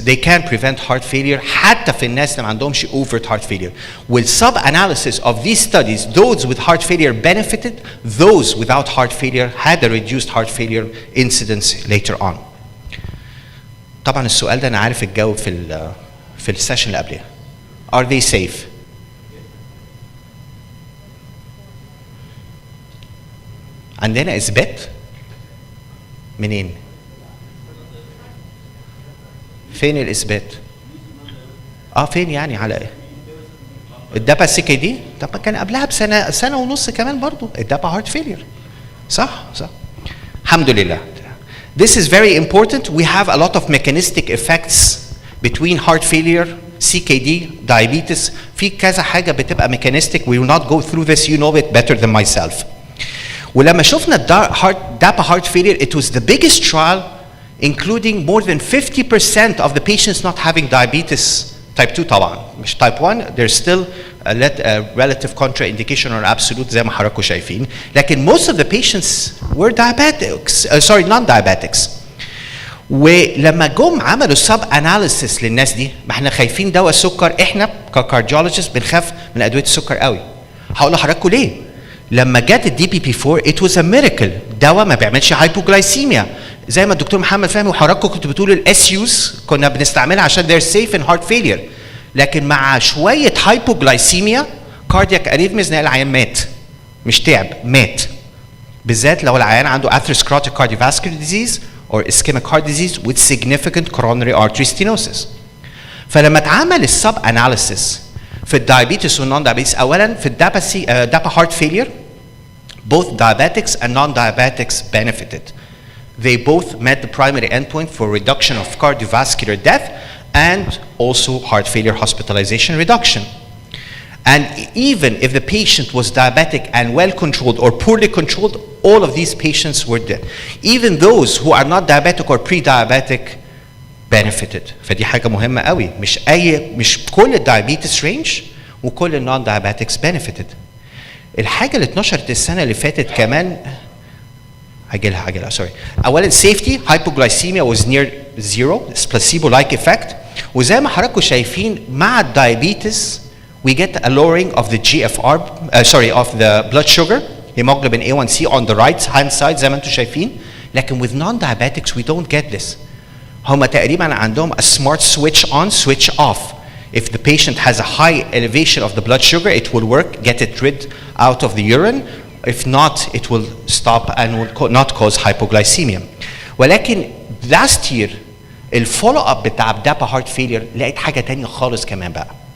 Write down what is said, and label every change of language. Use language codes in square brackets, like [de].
[en] They can prevent heart failure [ar] حتى في الناس اللي ما عندهمش [en] overt heart failure. With sub-analysis of these studies, those with heart failure benefited, those without heart failure had a reduced heart failure incidence later on. [ar] طبعا السؤال ده أنا عارف الجواب في السيشن اللي قبلها. [en] Are they safe? [ar] عندنا إثبات منين؟ فين الإثبات؟ فين يعني على إيه؟ الدابا سي كي دي؟ طب كان قبلها سنة ونص كمان برضو الدابا هارت فيلير. صح؟ الحمد لله. [en] This is very important. We have a lot of mechanistic effects between heart failure, CKD, diabetes. [ar] في كذا حاجة بتبقى mechanistic. [en] We will not go through this. You know it better than myself. [ar] ولما شفنا [en] DAPA heart failure, it was the biggest trial, including more than 50% of the patients not having diabetes type 2 طبعا. مش type 1, there's still a relative contraindication or absolute [ar] زي ما حضراتكم شايفين. [en] لكن most of the patients were diabetics, non-diabetics. [ar] ولما جم عملوا sub analysis للناس دي، ما احنا خايفين دواء السكر، احنا ككارديولوجيست بنخاف من ادويه السكر قوي. هقول لحضراتكم ليه؟ لما جت الدي بي بي 4 [en] it was a miracle. [ar] دواء ما بيعملش هايبوغلايسيميا زي ما الدكتور محمد فهمي وحضراتكم كنتوا بتقولوا الاس يوز كنا بنستعملها عشان [en] they're safe in heart failure. [ar] لكن مع شويه هايبوغلايسيميا كاردياك اريثميز نلاقي العيان مات. مش تعب، مات. [en] بالذات لو العيان عنده atherosclerotic cardiovascular disease or ischemic heart disease with significant coronary artery stenosis. [ar] فلما اتعمل السب اناليسيس في الدايابيتس والنون دايابيتس، اولا في الدابا heart failure both diabetics and non-diabetics benefited. [en] They both met the primary endpoint for reduction of cardiovascular death and also heart failure hospitalization reduction. And even if the patient was diabetic and well controlled or poorly controlled, all of these patients were dead. Even those who are not diabetic or pre-diabetic benefited. [ar] فدي حاجة مهمة قوي. مش كل الدايابيتس رينج وكل النون diabetics benefited. الحاجة اللي اتنشرت السنة اللي فاتت كمان هجيلها sorry. [en] أولا safety, hypoglycemia was near zero, it's placebo-like effect. [ar] وزي ما حضراتكم شايفين مع الدايابيتس [en] we get a lowering of the GFR, of the blood sugar, hemoglobin A1C on the right hand side [ar] زي ما انتم شايفين. [en] لكن with non-diabetics we don't get this. [ar] هما تقريبا عندهم [en] a smart switch on, switch off. If the patient has a high elevation of the blood sugar, it will work, get it rid out of the urine. If not, it will stop and will not cause hypoglycemia. [ar] ولكن last year الفولو اب بتاع دابا heart failure لقيت حاجة تانية خالص كمان بقى.